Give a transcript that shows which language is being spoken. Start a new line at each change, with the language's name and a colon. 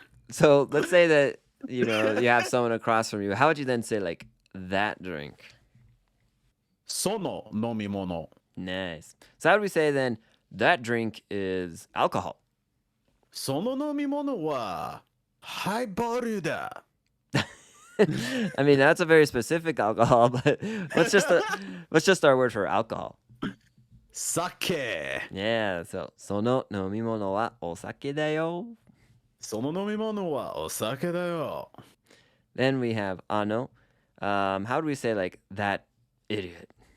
English: So let's say that, you have someone across from you. How would you then say like that drink?
Japanese: Sono nomimono.
English: Nice. So how do we say then that drink is alcohol?
Japanese: その飲み物はハイボールだ。
English: I mean, that's a very specific alcohol, but what's just our word for alcohol?
Japanese: 酒。
English: Yeah, so
Japanese: その飲み物はお酒だよ。その飲み物はお酒だよ。
English: Then we have ano. How do we say like that idiot?